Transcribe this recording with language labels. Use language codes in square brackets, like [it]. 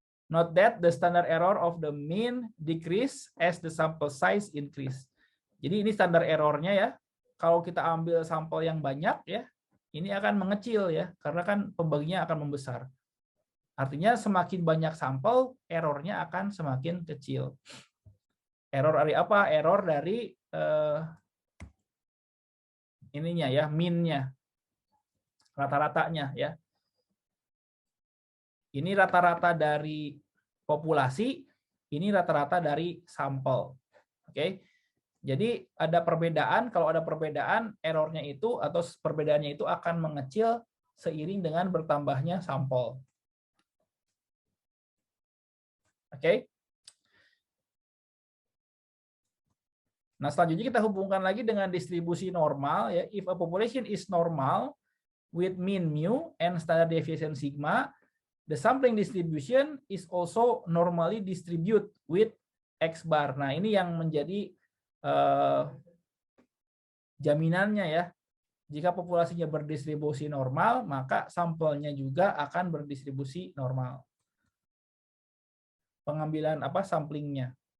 [en] Note that the standard error of the mean decrease as the sample size increase. [id] Jadi ini standar errornya ya. Kalau kita ambil sampel yang banyak ya, ini akan mengecil ya, karena kan pembaginya akan membesar. Artinya semakin banyak sampel, errornya akan semakin kecil. Error dari apa? Error dari ininya ya, mean-nya, rata-ratanya ya. Ini rata-rata dari populasi, ini rata-rata dari sampel. Oke. Jadi ada perbedaan, kalau ada perbedaan, errornya itu atau perbedaannya itu akan mengecil seiring dengan bertambahnya sampel. Oke. Nah, selanjutnya kita hubungkan lagi dengan distribusi normal ya. [en] If a population is normal with mean mu and standard deviation sigma, the sampling distribution is also normally distributed with X bar. [id] Nah, ini yang menjadi jaminannya ya. Jika populasinya berdistribusi normal, maka sampelnya juga akan berdistribusi normal. Pengambilan samplingnya.